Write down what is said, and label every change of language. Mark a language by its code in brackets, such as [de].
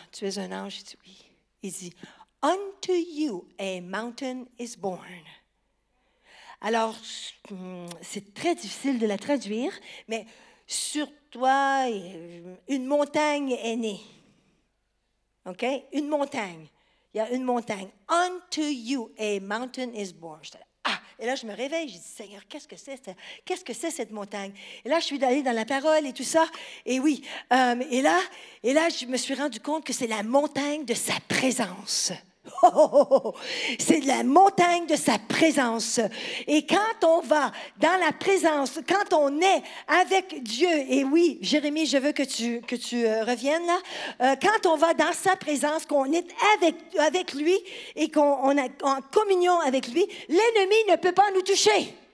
[fr] Tu es un ange. Je dis, oui. Il dit, [en] unto you a mountain is born. [fr] Alors, c'est très difficile de la traduire, mais sur toi, une montagne est née. OK? Une montagne. Il y a une montagne. [en] Unto you, a mountain is born. [fr] Et là, je me réveille, je dis, Seigneur, qu'est-ce que c'est? Qu'est-ce que c'est cette montagne? Et là, je suis allée dans la parole et tout ça. Et oui, et là, je me suis rendu compte que c'est la montagne de sa présence. Oh, oh, oh, oh. C'est la montagne de sa présence. Et quand on va dans la présence, quand on est avec Dieu, et oui, Jérémie, je veux que tu reviennes là, quand on va dans sa présence, qu'on est avec lui et qu'on est en communion avec lui, l'ennemi ne peut pas nous toucher.